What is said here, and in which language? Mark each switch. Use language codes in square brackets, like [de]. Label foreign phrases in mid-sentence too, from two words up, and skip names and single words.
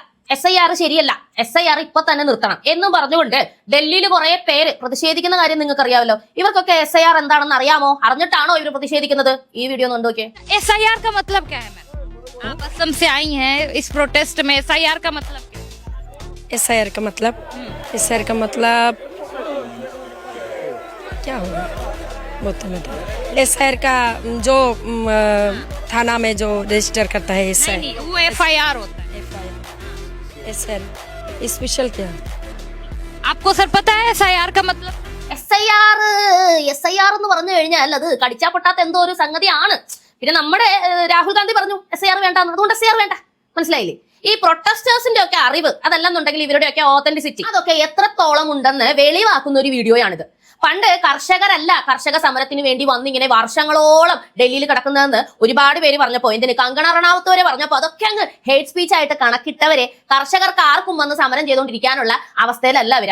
[ml] SIR ശരിയല്ല, SIR ഇപ്പൊ തന്നെ നിർത്തണം എന്നും പറഞ്ഞുകൊണ്ട് ഡൽഹിയിൽ കുറെ പേര് പ്രതിഷേധിക്കുന്ന കാര്യം നിങ്ങൾക്ക് അറിയാമല്ലോ. ഇവർക്കൊക്കെ SIR എന്താണെന്ന് അറിയാമോ? അറിഞ്ഞിട്ടാണോ ഇവർ പ്രതിഷേധിക്കുന്നത്? ഈ വീഡിയോ ഒന്ന് നോക്കിയേ. [hi] SIR का मतलब क्या है? आप असम से आई हैं इस प्रोटेस्ट में, SIR का मतलब क्या है? SIR का मतलब SIR का मतलब क्या होगा वो तो नहीं। SIR का जो थाना में जो रजिस्टर करता है SIR, नहीं, वो FIR होता है। SIR स्पेशल क्या? आपको सर पता है SIR का मतलब? [ml] SIR എന്ന് പറഞ്ഞു കഴിഞ്ഞാൽ അത് കടിച്ചാ പൊട്ടാത്ത എന്തോ ഒരു സംഗതിയാണ്. പിന്നെ നമ്മുടെ രാഹുൽ ഗാന്ധി പറഞ്ഞു SIR വേണ്ട, അതുകൊണ്ട് SIR വേണ്ട. മനസ്സിലായില്ലേ? ഈ പ്രൊട്ടസ്റ്റേഴ്സിന്റെ ഒക്കെ അറിവ് അതല്ലെന്നുണ്ടെങ്കിൽ ഇവരുടെയൊക്കെ ഓതന്റിസിറ്റി അതൊക്കെ എത്രത്തോളം ഉണ്ടെന്ന് വെളിവാക്കുന്ന ഒരു വീഡിയോയാണിത്. പണ്ട് കർഷകരല്ല കർഷക സമരത്തിന് വേണ്ടി വന്നിങ്ങനെ വർഷങ്ങളോളം ഡൽഹിയിൽ കിടക്കുന്നതെന്ന് ഒരുപാട് പേര് പറഞ്ഞപ്പോ, എന്തിന് കങ്കണ റണാവത്ത് വരെ പറഞ്ഞപ്പോ അതൊക്കെ അങ്ങ് [en] hate speech [ml] ആയിട്ട് കണക്കിട്ടവരെ കർഷകർക്ക് ആർക്കും വന്ന് സമരം ചെയ്തുകൊണ്ടിരിക്കാനുള്ള അവസ്ഥയിലല്ല അവര്.